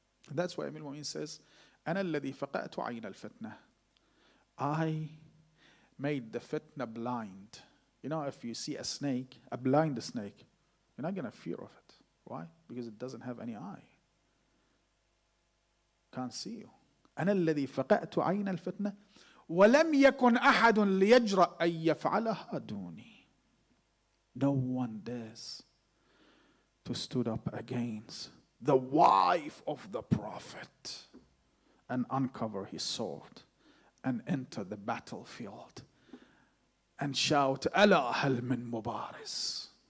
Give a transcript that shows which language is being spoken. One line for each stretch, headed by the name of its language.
English: And that's why Imam Ali says,
Arabic: أَنَا الَّذِي فَقَأْتُ عَيْنَ الْفِتْنَةِ.
English: I made the fitna blind. You know, if you see a snake, a blind snake, you're not going to fear of it. Why? Because it doesn't have any eye. Can't see you.
Arabic: أنا الذي فقأت عين الفتنة ولم يكن أحد ليجرأ أن يفعلها دوني.
English: No one dares to stood up against the wife of the Prophet and uncover his sword and enter the battlefield and shout,
Arabic: ألا هل من مبارز.